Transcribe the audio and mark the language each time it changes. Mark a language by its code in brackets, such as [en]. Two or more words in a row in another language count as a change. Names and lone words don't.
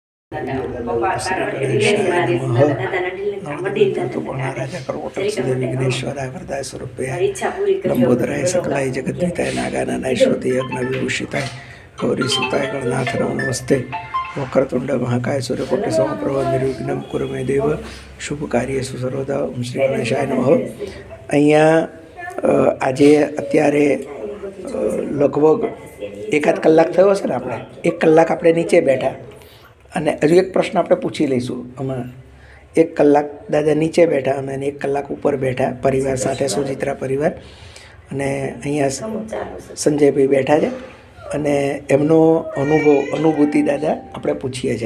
[sa] विघ्नेश्वराय वरदाय स्वरूपाय लंबोदराय सकलाय जगद्विताय नागाननाय श्रुति यज्ञ विभूषिताय गौरी सुताय गणनाथ नमस्ते वक्रतुंड महाकाय सूर्यकोटि समप्रभ निर्विघ्नं कुरु मे देव शुभ કાર્યેષુ સર્વદા ઓમ શ્રી ગણેશાય નમઃ। [gu] અહીંયા આજે અત્યારે લગભગ એકાદ કલાક થયો હશે ને, આપણે 1 કલાક આપણે નીચે બેઠા અને હજુ એક પ્રશ્ન આપણે પૂછી લઈશું। અમે 1 કલાક દાદા નીચે બેઠા અમે 1 કલાક ઉપર બેઠા પરિવાર સાથે, સુચિત્રા પરિવાર, અને અહીંયા સંજયભાઈ બેઠા છે અને એમનો અનુભૂતિ દાદા આપણે પૂછીએ છીએ।